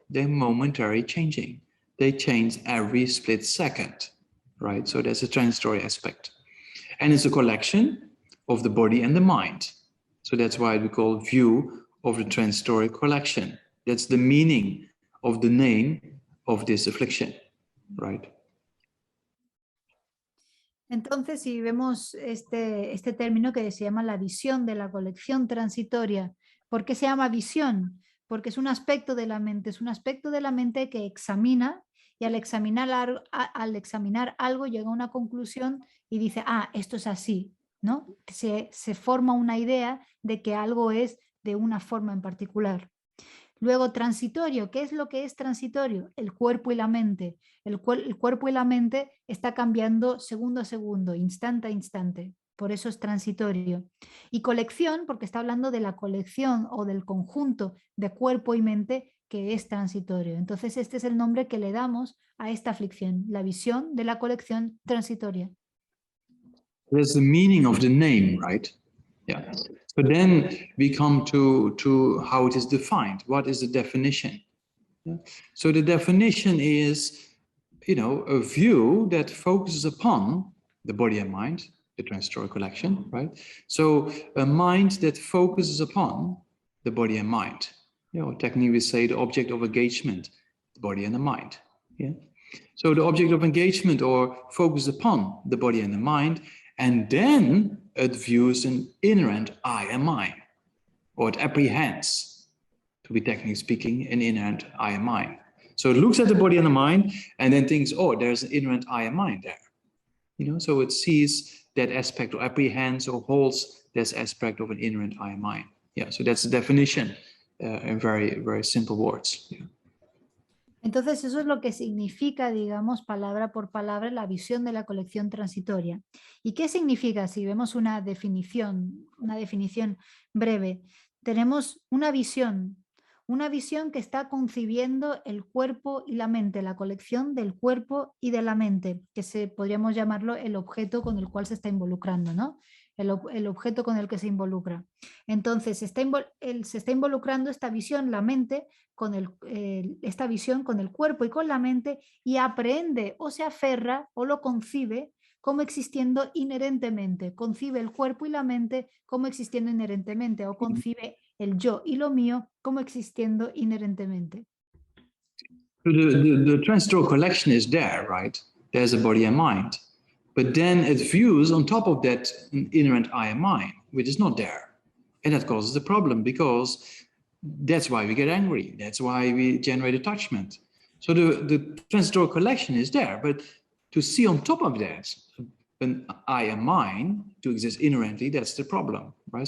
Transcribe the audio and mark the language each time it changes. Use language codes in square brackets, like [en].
[en] They're momentary changing. They change every split second, right? So there's a transitory aspect. And it's a collection of the body and the mind. So that's why we call view of the transitory collection. That's the meaning of the name of this affliction, right? [es] Entonces, si vemos este término que se llama la visión de la colección transitoria, ¿por qué se llama visión? Porque es un aspecto de la mente, que examina, y al examinar algo llega a una conclusión y dice, esto es así, ¿no? Se forma una idea de que algo es de una forma en particular. Luego, transitorio. ¿Qué es lo que es transitorio? El cuerpo y la mente. El cuerpo y la mente está cambiando segundo a segundo, instante a instante. Por eso es transitorio. Y colección, porque está hablando de la colección o del conjunto de cuerpo y mente que es transitorio. Entonces, este es el nombre que le damos a esta aflicción, la visión de la colección transitoria. [en] That's the meaning of the name, right? Yeah. So then we come to how it is defined. What is the definition? Yeah. So the definition is, a view that focuses upon the body and mind, the transitory collection, right? So a mind that focuses upon the body and mind. Technically we say the object of engagement, the body and the mind. Yeah. So the object of engagement or focus upon the body and the mind, and then it views an inherent I and mine, or it apprehends, to be technically speaking, an inherent I and mine. So it looks at the body and the mind and then thinks, there's an inherent I and mine there. So it sees that aspect or apprehends or holds this aspect of an inherent I and mine. Yeah, so that's the definition in very, very simple words. Yeah. [es] Entonces, eso es lo que significa, digamos, palabra por palabra, la visión de la colección transitoria. ¿Y qué significa? Si vemos una definición breve, tenemos una visión que está concibiendo el cuerpo y la mente, la colección del cuerpo y de la mente, que podríamos llamarlo el objeto con el cual se está involucrando, ¿no? El objeto con el que se involucra. Entonces, se está involucrando esta visión, la mente, con esta visión con el cuerpo y con la mente, y aprehende o se aferra o lo concibe como existiendo inherentemente, concibe el cuerpo y la mente como existiendo inherentemente, o concibe el yo y lo mío como existiendo inherentemente. [en] So the transitory collection is there, right? There's a body and mind. But then it views on top of that an inherent I and mine, which is not there. And that causes a problem because that's why we get angry. That's why we generate attachment. So the transitory collection is there, but to see on top of that an I and mine to exist inherently, that's the problem, right?